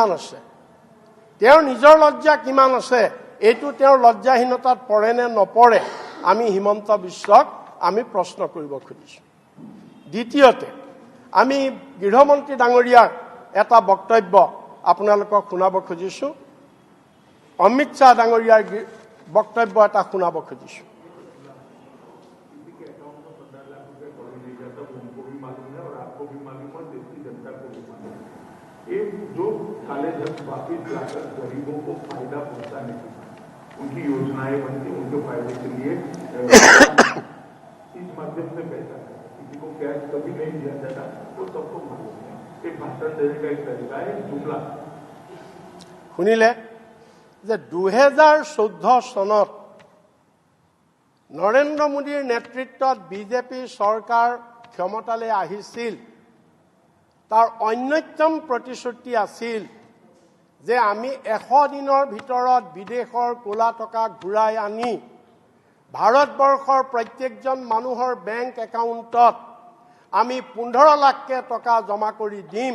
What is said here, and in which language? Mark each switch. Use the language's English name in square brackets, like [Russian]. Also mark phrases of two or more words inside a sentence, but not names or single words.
[Assamese] কিমান আছে এইটো তেওঁৰ লজ্জাহীনতাত পৰে নে নপৰে আমি হিমন্ত বিশ্বক আমি প্ৰশ্ন কৰিব খুজিছো দ্বিতীয়তে আমি গৃহমন্ত্ৰী ডাঙৰীয়াৰ এটা বক্তব্য আপোনালোকক শুনাব খুজিছো অমিত শ্বাহ ডাঙৰীয়াৰ বক্তব্য এটা শুনাব খুজিছো [Hindi] जो काले धन वापिस लाकर गरीबों को फायदा पहुंचाने उनकी योजनाएं बनती उनके फायदे के लिए इस माध्यम से पैसा किसी को कैश कभी नहीं दिया जाता वो सबको मालूम है एक भाषण देने का एक तरीका है जुमला [Assamese] শুনিলে যে 2014 চনত নৰেন্দ্ৰ মোদীৰ নেতৃত্বত বিজেপি চৰকাৰ ক্ষমতালৈ আহিছিল তাৰ অন্যতম প্ৰতিশ্ৰুতি আছিল যে আমি 100 দিনৰ ভিতৰত বিদেশৰ ক'লা টকা ঘূৰাই আনি ভাৰতবৰ্ষৰ প্ৰত্যেকজন মানুহৰ [English] bank accountত [Assamese] আমি 15 লাখকে টকা জমা কৰি দিম।